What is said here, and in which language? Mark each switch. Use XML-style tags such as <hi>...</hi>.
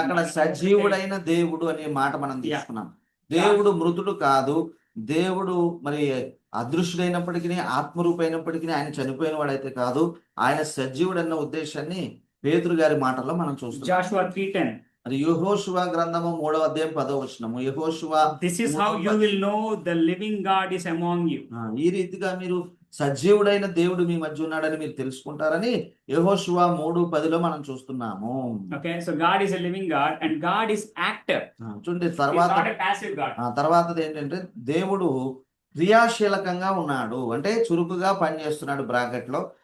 <te>అక్కడ సజీవుడైన దేవుడు అనే మాట మనం తీసుకున్నాం. దేవుడు మృతుడు కాదు. దేవుడు మరి అదృశ్యుడైనప్పటికీ ఆత్మరూపైనప్పటికీ ఆయన చనిపోయిన వాడైతే కాదు. ఆయన సజీవుడు అన్న ఉద్దేశాన్ని పేతురు గారి మాటల్లో మనం చూస్తాం.</te> <en>Joshua 3:10.</en> <te>మరి యెహోషువ గ్రంథము 3వ అధ్యాయం 10వ వచనము. యెహోషువ,</te> <en>This is how you will know the living God is among you.</en> <te>ఈ రీతిగా మీరు సజీవుడైన దేవుడు మీ మధ్య ఉన్నాడని మీరు తెలుసుకుంటారని యెహోషువ 3:10లో మనం చూస్తున్నాము.</te> <en>Okay, so God is a living God and God is active.</en> <te>చూడండి</te> <en>He's not a passive God.</en> <te>తర్వాతది ఏంటంటే దేవుడు క్రియాశీలకంగా ఉన్నాడు, అంటే చురుకుగా పనిచేస్తున్నాడు బ్రాకెట్ లో.</te>